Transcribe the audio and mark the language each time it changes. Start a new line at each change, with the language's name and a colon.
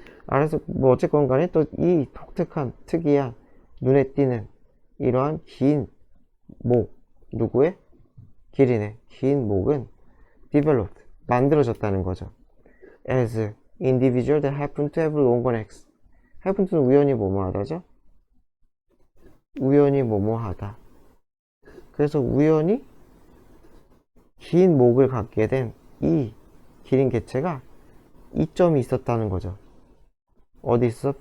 Korean: 알아서 뭐 어쨌건 간에 또 이 독특한, 특이한, 눈에 띄는 이러한 긴 목, 누구의? 기린의 긴 목은 developed, 만들어졌다는 거죠.
English: as individual that happen to have longer necks. happen to
Korean: 는 우연히 뭐뭐하다죠? 우연히 뭐뭐하다. 그래서 우연히 긴 목을 갖게 된 이 기린 개체가 이점이 있었다는 거죠. 어디 있어?